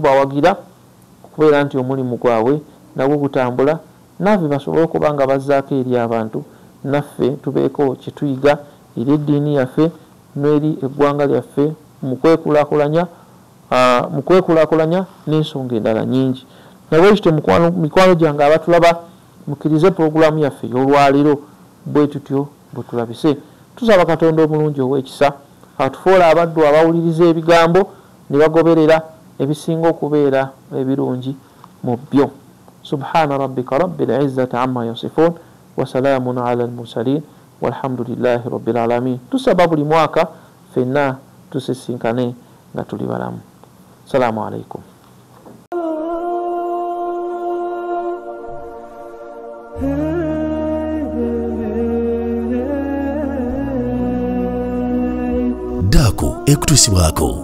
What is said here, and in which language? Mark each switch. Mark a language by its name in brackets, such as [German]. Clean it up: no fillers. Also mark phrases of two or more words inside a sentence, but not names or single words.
[Ganda] tubawagira okubeera nti omulimu gwabwe nagwo gutambula naffe basobole okuba nga bazzaako eri abantu naffe tubeeko kye tuyiga eri eddiini yaffe n'eri eggwanga lyaffe mu kwekulaakulanya n'ensonga endala nyingi nabwekityo mikwano gyange abatulaba mukirize pulogulaamu yaffe ey'olwaliro bwe tutyo bwe tulabise. Tusaba Katonda omulungi ow'ekisa atufuula abaddu abawuliriza ebigambo ne bagoberera ebisinga okubeera ebirungi mu byo. [Arabic] سبحان ربك رب العزة عما يصفون وسلام على المرسلين والحمد لله رب العالمين. [Ganda] Tusaba buli mwaka ffenna tusisinkane nga tuli balamu. [Arabic] السلام عليكم. [Ganda] Daku ekutusibwako.